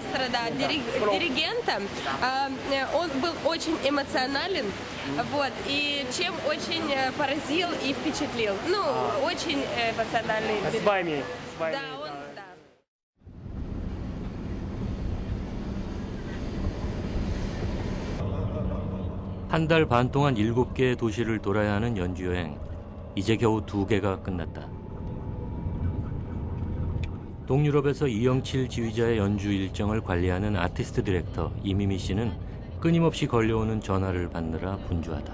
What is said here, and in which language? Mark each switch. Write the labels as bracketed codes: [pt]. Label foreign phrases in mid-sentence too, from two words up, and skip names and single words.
[ru] да, диригентом. Он был очень эмоционален, вот, и чем очень поразил и впечатлил. Ну, очень эмоциональный. С вами. Да, он, да. [ko] 한 달 반 동안 7개의 도시를 돌아야 하는 연주 여행. 이제 겨우 2개가 끝났다. 동유럽에서 이영칠 지휘자의 연주 일정을 관리하는 아티스트 디렉터 이미미 씨는 끊임없이 걸려오는 전화를 받느라 분주하다.